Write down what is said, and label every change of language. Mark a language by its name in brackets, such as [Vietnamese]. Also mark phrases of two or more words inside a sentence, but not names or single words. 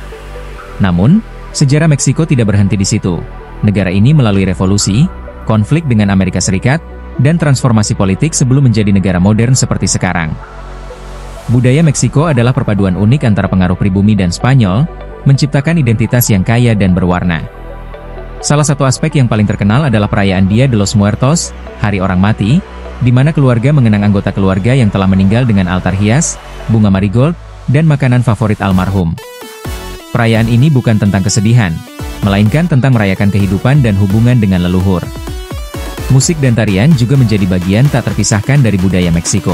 [Indonesian] Namun, sejarah Meksiko tidak berhenti di situ. Negara ini melalui revolusi, konflik dengan Amerika Serikat, dan transformasi politik sebelum menjadi negara modern seperti sekarang. Budaya Meksiko adalah perpaduan unik antara pengaruh pribumi dan Spanyol, menciptakan identitas yang kaya dan berwarna. Salah satu aspek yang paling terkenal adalah perayaan Dia de los Muertos, Hari Orang Mati, di mana keluarga mengenang anggota keluarga yang telah meninggal dengan altar hias, bunga marigold, dan makanan favorit almarhum. Perayaan ini bukan tentang kesedihan, melainkan tentang merayakan kehidupan dan hubungan dengan leluhur. Musik dan tarian juga menjadi bagian tak terpisahkan dari budaya Meksiko.